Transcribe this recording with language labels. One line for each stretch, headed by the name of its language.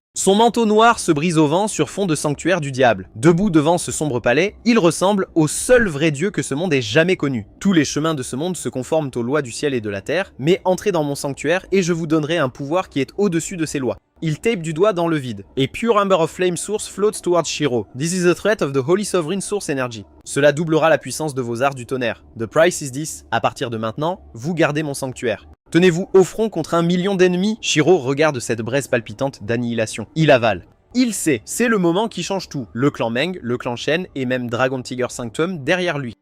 French: Son manteau noir se brise au vent sur fond de sanctuaire du diable. Debout devant ce sombre palais, il ressemble au seul vrai dieu que ce monde ait jamais connu. Tous les chemins de ce monde se conforment aux lois du ciel et de la terre, mais entrez dans mon sanctuaire et je vous donnerai un pouvoir qui est au-dessus de ces lois. Il tape du doigt dans le vide.
English: A pure amber of flame source floats towards Shiro. This is the threat of the holy sovereign source energy.
French: Cela doublera la puissance de vos arts du tonnerre.
English: The price is this.
French: À partir de maintenant, vous gardez mon sanctuaire. Tenez-vous au front contre 1 million d'ennemis. Shiro regarde cette braise palpitante d'annihilation. Il avale. Il sait, c'est le moment qui change tout. Le clan Meng, le clan Shen et même Dragon Tiger Sanctum derrière lui.